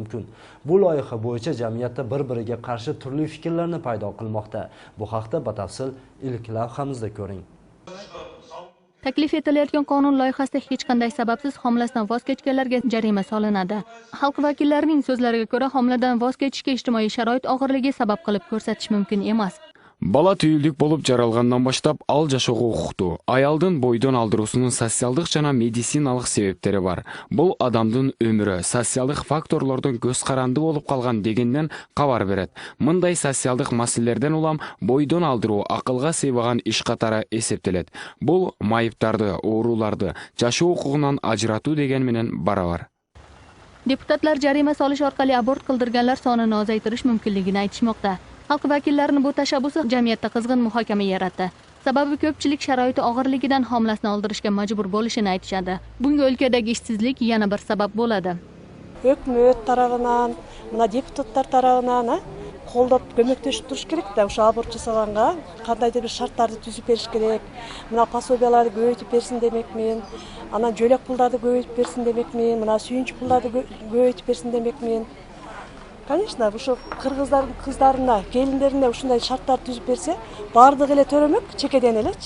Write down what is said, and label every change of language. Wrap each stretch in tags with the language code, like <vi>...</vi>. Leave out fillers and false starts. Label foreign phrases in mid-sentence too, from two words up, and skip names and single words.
<uz>Bu loyiha bo'yicha jamiyatda bir-biriga qarshi turli fikrlarni paydo qilmoqda. Bu haqda batafsil ilk lavhamizda ko'ring. Taklif etilayotgan qonun loyihasida hech qanday sababsiz homilasidan voz kechganlarga jarima solinadi. Xalq vakillarining so'zlariga ko'ra, homiladan voz kechishga ijtimoiy sharoit og'irligi sabab qilib ko'rsatish mumkin emas.</uz> <ky>Бала түйүлдүк болуп жаралгандан баштап ал жашоого укуктуу. Аялдын бойдон алдыруусунун социалдык жана медициналык себептери бар. Бул адамдын өмүрү социалдык факторлордон көз каранды болуп калган дегенден кабар берет. Мындай социалдык маселелерден улам бойдон алдыруу акылга сыйбаган иш катары эсептелет. Бул майыптарды, ооруларды жашоо укугунан ажыратуу деген менен барабар.</ky> <uz>Deputatlar jarima solish orqali abort qildirganlar sonini ozaytirish mumkinligini aytishmoqda. Xalq vakillarining bu tashabbusi jamiyatda qizg'in muhokama yaratdi. Sababi ko'pchilik sharoiti og'irligidan homilasini oldirishga majbur bo'lishini aytishadi. Bunga o'lkadagi ishsizlik yana bir sabab bo'ladi.</uz> <ky>Өкмөт тарабынан, мына депутаттар тарабынан қолдап көмөктөшүп туруш керек да, ошо аборт жасаганга кандайдыр бир шарттарды түзүп бериш керек. Мына пособияларды көбөйтүп берсин демекмин. Анан жөлөк пулдарды көбөйтүп берсин демекмин. Мына сүйүнч пулдарды көбөйтүп берсин демекмин. Конечно, ошо кыргыздардын кыздарына, келиндерине ушундай шарттар түзүп берсе, бардыгы эле төрөмөк, чекеден элечи.</ky>